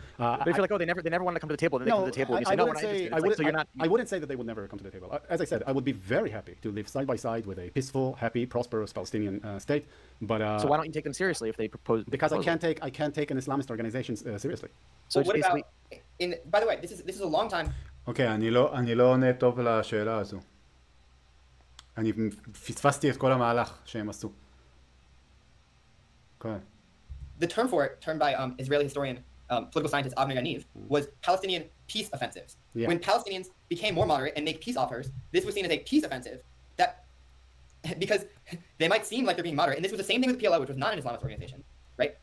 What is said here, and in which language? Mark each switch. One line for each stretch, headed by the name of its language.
English: But if you're like, oh, they never wanted to come to the table, then they come to the table, and you say, no, we're not interested. I wouldn't say that they would never come to the table. As I said, I would be very happy to live side by side with a peaceful, happy, prosperous Palestinian state, but so why don't you take them seriously if they propose? Because I can't take an Islamist organization seriously. So what about, by the way, this is a long time.
Hebrew: אוקיי, אני לא עונה טוב לשאלה הזו. אני פספסתי את כל המהלך שהם עשו.
English: The term for it, termed by Israeli historian, political scientist Avner Yaniv, was Palestinian peace offensives. Yeah. When Palestinians became more moderate and make peace offers, this was seen as a peace offensive that, because they might seem like they're being moderate, and this was the same thing with the PLO, which was not an Islamist organization, right?